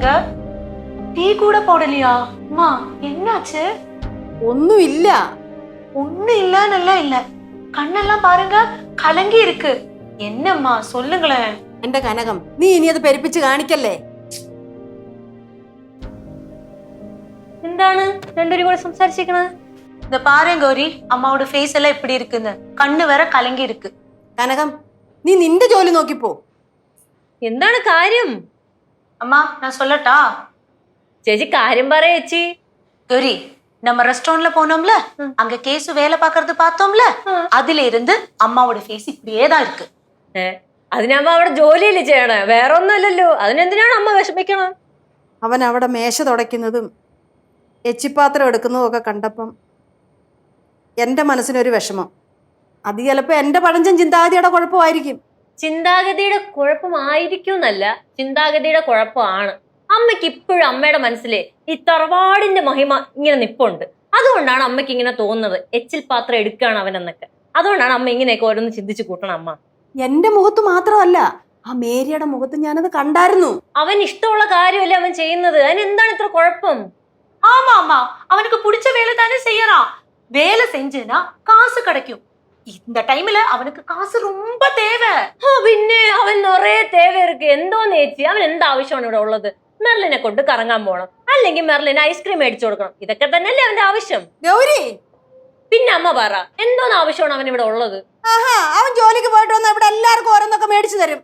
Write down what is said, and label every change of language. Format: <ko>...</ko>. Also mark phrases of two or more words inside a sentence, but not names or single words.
<ta>டீ கூட போடலையா? அம்மா என்னாச்சு?</ta> <ml>ഒന്നുമില്ല.</ml> <ta>ஒண்ணு இல்லன்னல்ல இல்ல, கண்ணெல்லாம் பாருங்க கலங்கி இருக்கு. என்னம்மா சொல்லுங்களேன்.</ta> <ml>എന്റെ കനകം, നീ ഇനി അത് പെരുപ്പിച്ച് കാണിക്കല്ലേ. എന്താണ് രണ്ടുപേരും കൂടെ സംസാരിച്ചിരിക്കണത്?</ml> <ta>இந்த பாருங்க கௌரி, அம்மாவோட ஃபேஸ் எல்லாம் இப்படி இருக்குன்னு, கண்ணு வேற கலங்கி இருக்கு.</ta> <ml>കനകം, നീ നിന്റെ ജോലി നോക്കിപ്പോ. എന്താണ് കാര്യം?</ml> <ta>அம்மா நான் சொல்லட்டா?</ta> <ml>ചേച്ചി കാര്യം പറ ചേച്ചി.</ml> <ta>கௌரி, நம்ம ரெஸ்டாரண்ட்ல போனோம்ல, அங்க கேசு வேலை பாக்குறது பார்த்தோம்ல, அதுல இருந்து அம்மாவோட ஃபேஸ் இப்படியே தான் இருக்கு.</ta> <ml>അതിനമ്മ അവിടെ ജോലിയല്ലേ ചെയ്യണേ, വേറെ ഒന്നുമല്ലല്ലോ. അതിനെന്തിനാണ് അമ്മ വിഷമിക്കണം? അവൻ അവിടെ മേശ തുടയ്ക്കുന്നതും എച്ചിപ്പാത്രം എടുക്കുന്നതും ഒക്കെ കണ്ടപ്പം എൻ്റെ മനസ്സിനൊരു വിഷമം. അത് ചിലപ്പോൾ എൻ്റെ പഴഞ്ചൻ ചിന്താഗതിയുടെ കുഴപ്പമായിരിക്കും. ചിന്താഗതിയുടെ കുഴപ്പമായിരിക്കും എന്നല്ല, ചിന്താഗതിയുടെ കുഴപ്പമാണ്. അമ്മയ്ക്ക് ഇപ്പോഴും അമ്മയുടെ മനസ്സിലെ ഈ തറവാടിന്റെ മഹിമ ഇങ്ങനെ നിപ്പുണ്ട്. അതുകൊണ്ടാണ് അമ്മയ്ക്ക് ഇങ്ങനെ തോന്നുന്നത് എച്ചിൽ പാത്രം എടുക്കുകയാണ് അവനെന്നൊക്കെ. അതുകൊണ്ടാണ് അമ്മ ഇങ്ങനെയൊക്കെ ഓരോന്ന് ചിന്തിച്ചു കൂട്ടണം. അമ്മ എൻ്റെ മുഖത്ത് മാത്രമല്ല, ആ മേരിയുടെ മുഖത്ത് ഞാനത് കണ്ടായിരുന്നു. അവൻ ഇഷ്ടമുള്ള കാര്യമല്ലേ അവൻ ചെയ്യുന്നത്, അതിനെന്താണ് ഇത്ര കുഴപ്പം?</ml> <ta>ஆமா ஆமா, அவனுக்கு பிடிச்ச வேலை தானே செய்யறான். வேலை செஞ்சேனா காசு கிடைக்கும். இந்த டைம்ல அவனுக்கு காசு ரொம்ப தேவை.</ta> <ml>പിന്നെ അവൻ നിറയെ തേവർക്ക് എന്തോന്ന് ചേച്ചി. അവൻ എന്താവശ്യമാണ് ഇവിടെ ഉള്ളത്? മെർലിനെ കൊണ്ട് കറങ്ങാൻ പോകണം, അല്ലെങ്കിൽ മെർലിന് ഐസ്ക്രീം മേടിച്ചു കൊടുക്കണം. ഇതൊക്കെ തന്നെയല്ലേ അവന്റെ ആവശ്യം. ഗൗരി, പിന്നെ അമ്മ പറ, എന്തോന്ന് ആവശ്യമാണ് അവൻ ഇവിടെ ഉള്ളത്? അവൻ ജോലിക്ക് പോയിട്ട് വന്നാൽ ഇവിടെ എല്ലാവർക്കും ഓരോന്നൊക്കെ മേടിച്ചു തരും.</ml>